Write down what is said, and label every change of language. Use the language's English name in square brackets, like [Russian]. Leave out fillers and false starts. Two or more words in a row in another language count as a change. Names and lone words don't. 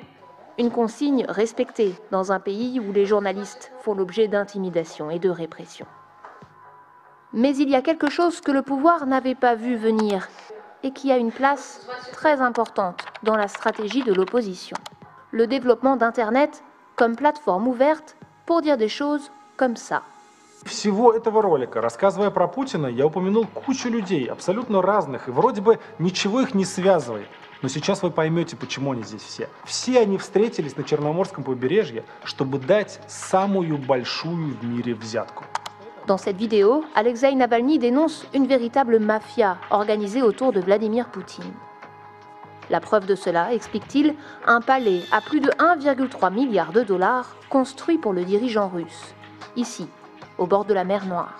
[French] Une consigne respectée dans un pays où les journalistes font l'objet d'intimidation et de répression. Mais il y a quelque chose que le pouvoir n'avait pas vu venir et qui a une place très importante dans la stratégie de l'opposition. Le développement d'Internet comme plateforme ouverte pour dire des choses comme ça. [Russian] Всего этого ролика, рассказывая про Путина, я упомянул кучу людей, абсолютно разных, и вроде бы ничего их не связывает. Но сейчас вы поймете, почему они здесь все. Все они встретились на Черноморском побережье, чтобы дать самую большую в mire взятку. [French] Dans cette vidéo, Alexeï Navalny dénonce une véritable mafia organisée autour de Vladimir Poutine. La preuve de cela, explique-t-il, un palais à plus de 1,3 milliard de dollars construit pour le dirigeant russe, ici, au bord de la mer Noire.